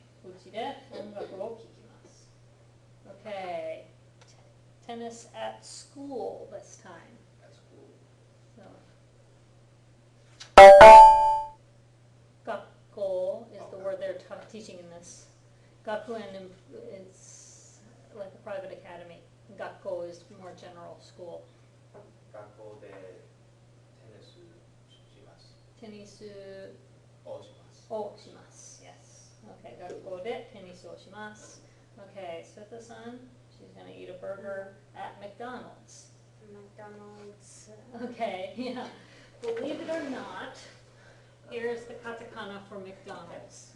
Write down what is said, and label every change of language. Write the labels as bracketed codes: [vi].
[ja] うちで音楽を聴きます. [en] Okay. Tennis at school this time. That's cool. So. 学校 is the word they're teaching in this. 学園 is like a private academy. 学校 is more general school. [ja] 学校でテニスします。テニスをします。をします.Yes. Okay, 学校でテニスをします. [en] Okay, Sweta-san, she's going to eat a burger at McDonald's. McDonald's. Okay, yeah. Believe it or not, here's the katakana for McDonald's.